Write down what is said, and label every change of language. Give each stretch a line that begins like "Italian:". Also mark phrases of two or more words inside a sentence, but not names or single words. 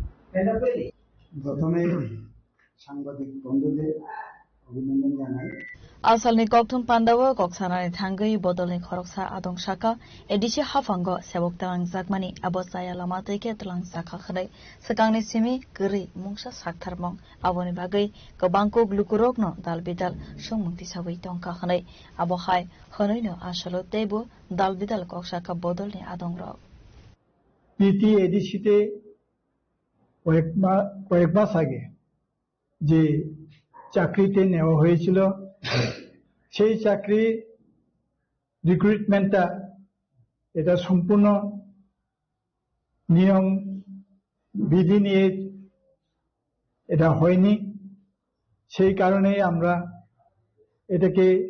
Bangla: প্রথমে সাংবাদিক বন্ধুদের অভিনন্দন জানাই।
Kok Borok: Asalni koktum pandawa koksanani thangai bodolni khoroksa adong shaka edishi hafango sebok talang zakmani abosaya lamate ke talang sakha khadai sakangni simi gri mungsa saktharmong aboni bagai gobangko glukurokno dalbidal sungmungti sabai tongka khanai abohai khonoino asalo tebo dalbidal koksaka bodolni adong rok
Bangla: পিটি এডিসিতে কয়েক মাস আগে যে চাকরিতে নেওয়া হয়েছিল সেই চাকরি রিক্রুটমেন্টটা এটা সম্পূর্ণ নিয়ম বিধি নিয়ে এটা হয়নি সেই কারণে আমরা এটাকে